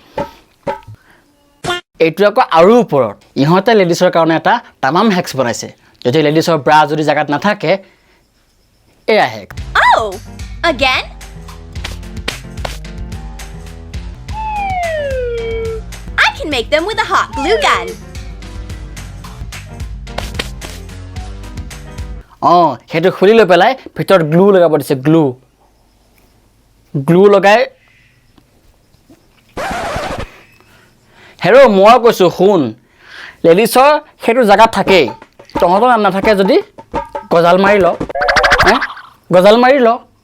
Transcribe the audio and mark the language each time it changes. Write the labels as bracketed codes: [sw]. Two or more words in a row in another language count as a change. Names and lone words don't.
[as] এইটো আকৌ আৰু ওপৰত ইহঁতে লেডিছৰ কাৰণে এটা তামাম হেক্স বনাইছে যদি লেডিছৰ ব্ৰা যদি জেগাত নাথাকে এয়া হেক্স [en] Oh, again? I can make them with a hot glue gun. [as] সেইটো খুলি লৈ পেলাই ভিতৰত গ্লু লগাব দিছে গ্লু লগাই হেৰ' মই কৈছোঁ শুন লেডিছৰ সেইটো জেগাত থাকেই তহঁতৰ নাথাকে যদি গজাল মাৰি ল গজাল মাৰি ল